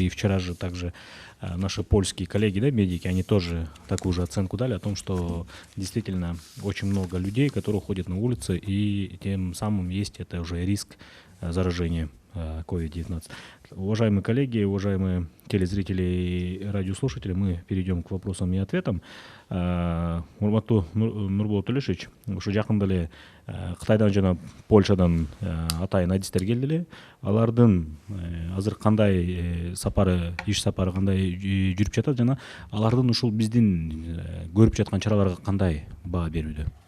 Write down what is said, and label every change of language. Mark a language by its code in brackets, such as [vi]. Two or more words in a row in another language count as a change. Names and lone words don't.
[ru] И вчера же также наши польские коллеги, да, медики, они тоже такую же оценку дали о том, что действительно очень много людей, которые ходят на улице, и тем самым есть это уже риск заражения COVID-19. Уважаемые коллеги, уважаемые телезрители и радиослушатели, мы перейдем к вопросам и ответам. [ky] Урматтуу Нурбол Толешевич, ушу жакында эле Кытайдан жана Польшадан атайын адистер келди эле. Алардын азыр кандай сапары, иш сапары кандай жүрүп жатат жана алардын ушул биздин көрүп жаткан чараларга кандай баа берүүдө?